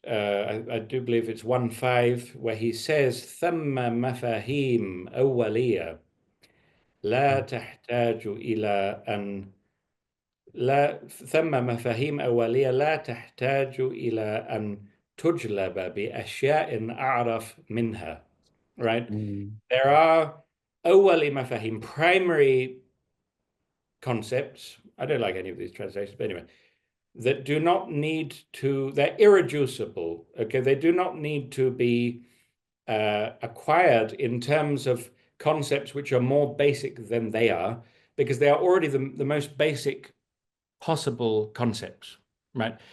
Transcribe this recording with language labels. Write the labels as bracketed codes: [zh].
[en] I do believe it's 1.5, where he says, [ar] ثم مفاهيم أولية لا mm, تحتاج إلى أن لا ثم مفاهيم أولية لا تحتاج إلى أن تجلب بأشياء أعرف منها, [en] right? mm, There are [ar] أولي مفاهيم, [en] primary concepts. I don't like any of these translations, but anyway, that do not need to, they're irreducible, okay? They do not need to be acquired in terms of concepts which are more basic than they are, because they are already the most basic possible concepts, right?